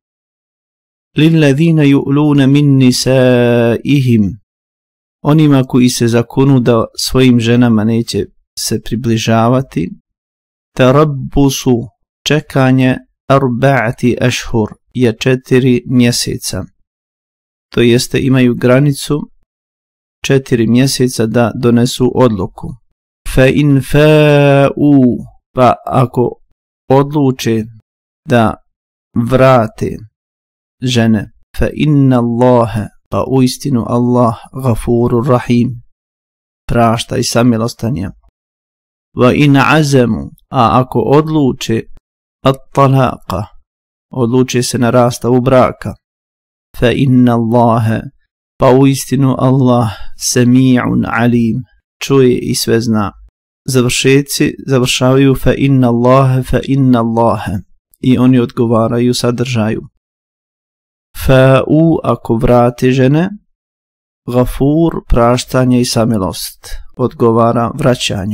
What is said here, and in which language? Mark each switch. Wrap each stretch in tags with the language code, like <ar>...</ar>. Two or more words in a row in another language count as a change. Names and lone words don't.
<ar>للذين يؤلون من نسائهم,</ar> <bs>onima koji se zakunu da svojim ženama neće se približavati, tarabbusu, čekanje,</bs> <ar>أربعة أشهر,</ar> <bs>je 4 mjeseca. To jeste, imaju granicu 4 mjeseca da donesu odluku.</bs> <ar>فإن فاءوا,</ar> <bs>pa ako odluče da vrate žene,</bs> <ar>فإن الله,</ar> <bs>pa uistinu Allah,</bs> <ar>غفور رحيم,</ar> <bs>prašta i samilostan je.</bs> <ar>وإن عزموا,</ar> <bs>a ako odluče at-talaqa, odluče se na rastavu braka,</bs> <ar>فإن الله,</ar> <bs>pa uistinu Allah,</bs> <ar>سميع عليم,</ar> <bs>čuje i sve zna. Završetci završavaju</bs> <ar>فإن الله</ar> <bs>i oni odgovaraju sadržaju. Fa'u, ako vrate žene, gafur, praštanje i samilost, odgovara vraćanju.</bs>